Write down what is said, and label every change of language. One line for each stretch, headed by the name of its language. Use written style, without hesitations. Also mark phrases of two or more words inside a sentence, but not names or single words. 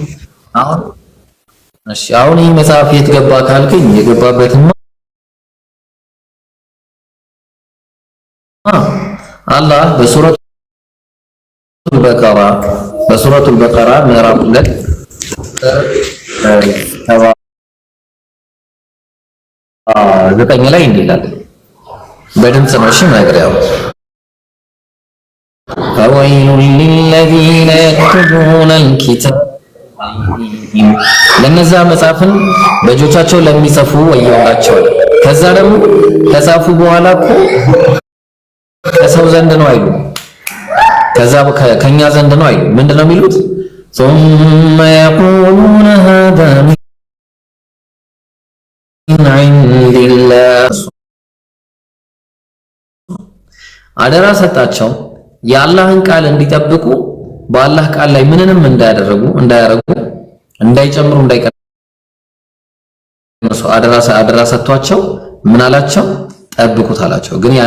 Amharic: አሁን እሺ አሁን ይሄ መጽሐፍ የት ገባ ካልከኝ የገባበትማ አላህ በሱረቱል በቀራ ምዕራፍ 2 ዘጠኝ ላይ እንዲህ ይላል በድምጽ ነው እሺ ማግሪያው
Arabic: فويل للذين يكتبون الكتاب
Amharic: ለነዛ መጽሐፍን በእጆቻቸው ለሚጽፉ ወዮላቸው ከዛ ደግሞ ከጻፉ በኋላ እኮ ከሰው ዘንድ ነው አይሉ ከዛ ከኛ ዘንድ ነው አይሉ ምንድነው የሚሉት
Arabic: ثم يقولون هذا من عند الله
Amharic: አደራ ሰጣቸው የአላህን ቃል እንዲጠብቁ በአላህ ቃል ላይ ምንንም እንዳያደርጉ እንዳይጨምሩ እንዳይቀንሱ አደራ ሰጥቷቸው ምን አላቸው ጠብቁት አላቸው ግን ያን